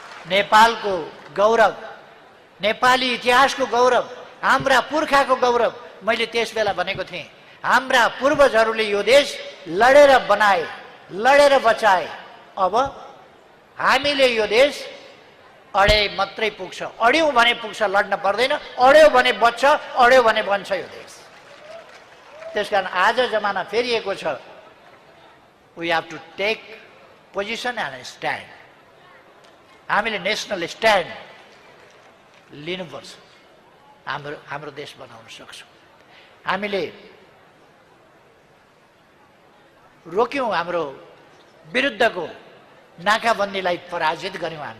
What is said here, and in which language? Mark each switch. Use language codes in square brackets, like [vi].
[ne] नेपालको गौरव, नेपाली इतिहासको गौरव, हाम्रा पुर्खाको गौरव, मैले त्यसबेला भनेको थिएँ, हाम्रा पूर्वजहरूले यो देश लडेर बनाए, लडेर बचाए। अब हामीले यो देश अडे मात्रै पुग्छ, अड्यौं भने पुग्छ, लड्न पर्दैन, अड्यो भने बच्छ, अड्यो भने बन्छ यो देश। त्यसकारण आज जमाना फेरिएको छ। [en] We have to take position and stand. [ne] हामीले [en] national stand [ne] लिनुपर्छ, हाम्रो देश बनाउन सक्छौँ। हामीले रोक्यौं, हाम्रो विरुद्धको नाकाबन्दीलाई पराजित गर्यौं।